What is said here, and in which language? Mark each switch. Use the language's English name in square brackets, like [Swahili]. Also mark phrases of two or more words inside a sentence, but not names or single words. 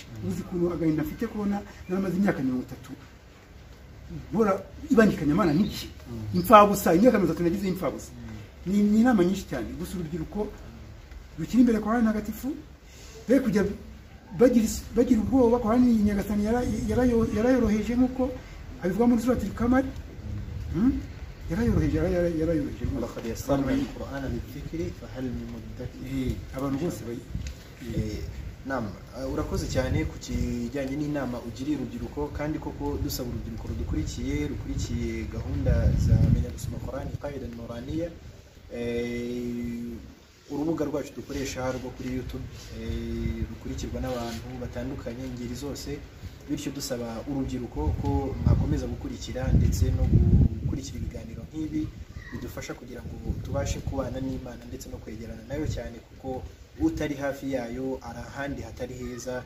[Kinyarwanda] Uzi kuntu agahinda afite kubona naramaze imyaka 30 bora ibangikanya Imana n'igihe imfabusa, imyaka 30 nagize imfabusa. Ni inama nyinshi cyane. Gusa urubyiruko rukiri imbere Korani ntagatifu be kujya bagira ubwoba. Korani Nyagasani yarayoroheje nk'uko abivuga muri surati al-Qamar. yarayoroheje. [Arabic] لقد يسرنا القرآن للذكر فهل من مدكر. [Kinyarwanda] Abantu bose Nama urakoze cyane ku kijyanye n'inama ugiriye urubyiruko, kandi koko dusaba urubyiruko rukurikiye gahunda za menya gusoma Qur'ani qaida nuraniya, urubuga rwacu dukoresha rwo kuri YouTube rukurikirwa n'abantu batandukanye ingeri zose, bityo dusaba urubyiruko ko mwakomeza gukurikira ndetse no gukurikira ibiganiro nk'ibi bidufasha kugira ngo tubashe kubana n'Imana ndetse no kwegerana nayo cyane, kuko utari hafi yayo arahandi hatari heza.